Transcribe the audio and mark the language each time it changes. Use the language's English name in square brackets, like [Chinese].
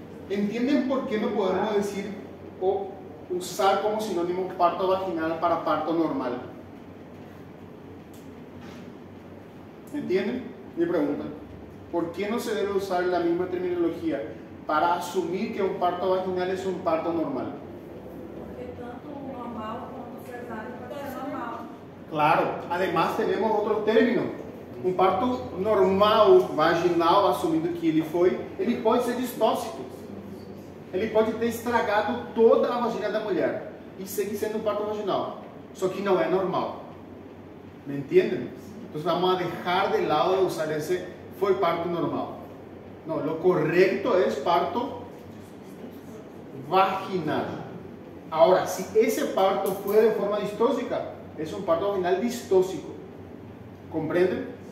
[Spanish] ¿Entienden por qué no podemos decir o usar como sinónimo parto vaginal para parto normal? ¿Entienden? Mi pregunta. ¿Por qué no se debe usar la misma terminología para asumir que un parto vaginal es un parto normal? [Portuguese] Porque tanto o normal quanto o cesárea pode ser normal. [Spanish] Claro, además tenemos otros términos. [Portuguese] Um parto normal, vaginal, assumindo que ele pode ser distóxico. Ele pode ter estragado toda a vagina da mulher e seguir sendo um parto vaginal. Só que não é normal. [Spanish] ¿Me entienden? Entonces vamos a dejar de lado de usar ese fue parto normal. No, lo correcto es parto vaginal. Ahora, si ese parto fue de forma distóxica, es un parto vaginal distóxico. ¿Comprenden?